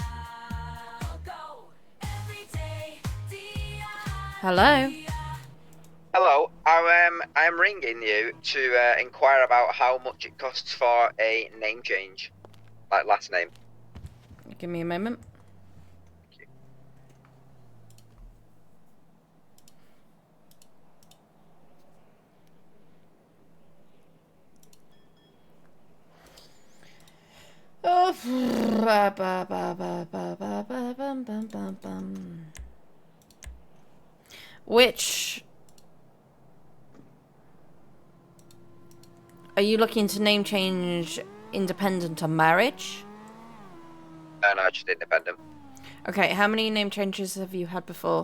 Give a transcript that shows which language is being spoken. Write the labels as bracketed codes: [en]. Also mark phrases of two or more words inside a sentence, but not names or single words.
[en] Go, every day, dia a Hello. Hello, I'm ringing you to inquire about how much it costs for a name change, like last name. Give me a moment. Oh, ba, ba, ba, ba, ba, ba, ba, bum, bum, bum, bum. Which are you looking to name change independent of marriage? No, just independent. Okay, how many name changes have you had before?